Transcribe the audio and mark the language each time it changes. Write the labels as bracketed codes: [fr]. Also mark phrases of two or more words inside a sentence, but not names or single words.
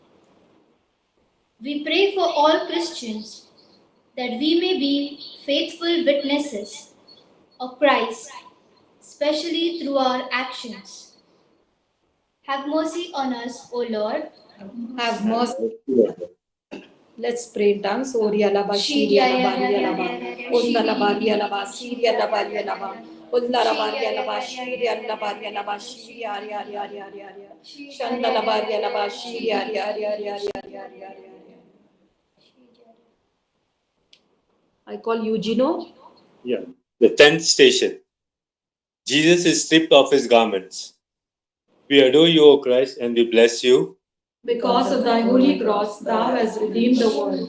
[en] We pray for all Christians that we may be faithful witnesses of Christ, especially through our actions. Have mercy on us, O Lord. Have mercy. Let's pray in tongues. Oria laba shiria laba ria laba. Onda laba ria laba shiria laba ria laba. Onda laba ria laba shiria laba ria laba shiria ria ria ria ria ria. Shanda laba ria laba shiria ria ria ria ria ria ria ria. I call Eugeno. Yeah. The 10th station. Jesus is stripped of his garments. We adore you, O Christ, and we bless you. Because of thy holy cross, thou hast redeemed the world.